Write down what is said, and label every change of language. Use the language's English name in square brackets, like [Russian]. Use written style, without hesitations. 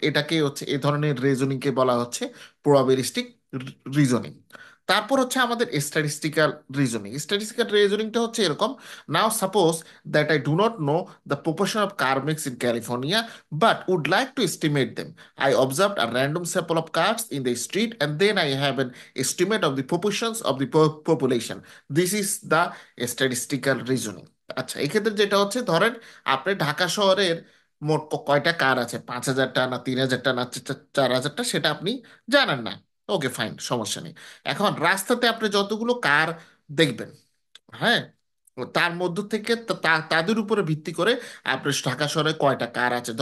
[Bangla] এটাকে হচ্ছে এই ধরনের রিজনিংকে বলা হচ্ছে প্রবাবিলিস্টিক রিজনিং। তারপর হচ্ছে আমাদের স্ট্যাটিস্টিক্যাল রিজনিং। স্ট্যাটিস্টিক্যাল রিজনিংটা হচ্ছে এরকম, [English] Now suppose that I do not know the proportion of car makes in California but would like to estimate them. I observed a random sample of cars in the street and then I have an estimate of the proportions of the population. This is the statistical reasoning. [Bangla] আচ্ছা, এক্ষেত্রে যেটা হচ্ছে, ধরেন আপনি ঢাকা শহরের মোট কয়টা কার আছে, 5,000টা না 3,000টা না 4,000টা, সেটা আপনি জানেন না। ওকে ফাইন, সমস্যা নেই। এখন রাস্তাতে আপনি যতগুলো কার দেখবেন, হ্যাঁ, তার মধ্য থেকে তাদের উপরে ভিত্তি করে আপনি ঢাকা শহরে কয়টা কার আছে।